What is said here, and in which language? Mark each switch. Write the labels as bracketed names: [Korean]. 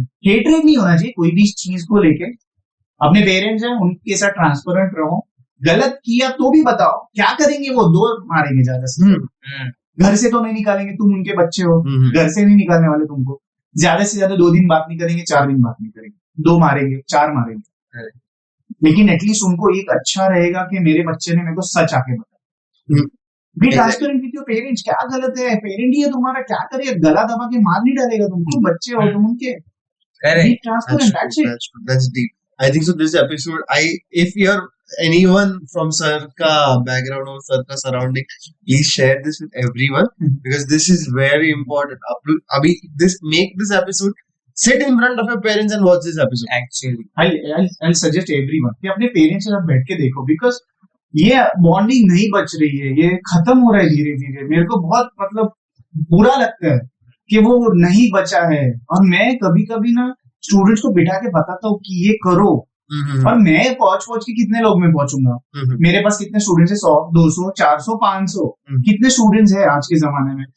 [Hindi] Hatred नहीं होना चाहिए कोई भी चीज को लेके। अपने पेरेंट्स हैं उनके साथ ट्रांसपेरेंट रहो, गलत किया तो भी बताओ, क्या करेंगे वो, दो मारेंगे ज्यादा से, घर से तो नहीं निकालेंगे, तुम उनके बच्चे हो, घर से नहीं निकालने वाले तुमको, ज्यादा से ज्यादा 2 दिन बात नहीं करेंगे, 4 दिन बात नहीं करेंगे, 2 मारेंगे, 4 मारेंगे, लेकिन एटलीस्ट उनको एक अच्छा रहेगा कि मेरे बच्चे ने मेरे को सच आके बताया। [English] Be transparent with your parents. [Hindi] क्या गलत है, पेरेंट ही है तुम्हारा, क्या करे, गला दबा के मार नहीं डालेगा तुमको, बच्चे हो तुम उनके। [English] Be transparent, that's it. That's deep. I think so. This episode, if you're anyone from Sir ka background or Sir ka surrounding, please share this with everyone because this is very important. Abhi, make this episode. Sit in front of your parents and watch this episode. Actually, I'll suggest everyone [Hindi] कि अपने parents के साथ बैठ के देखो, because ये bonding नहीं बच रही है, ये खत्म हो रहा है धीरे धीरे। मेरे को बहुत मतलब बुरा लगता है कि वो नहीं बचा है, और मैं कभी कभी ना स्टूडेंट्स को बिठा के बताता हूँ कि ये करो, और मैं पहुंच के कितने लोग में पहुंचूंगा, मेरे पास कितने स्टूडेंट्स है, 100 200 400 500 कितने स्टूडेंट्स है आज के जमाने में।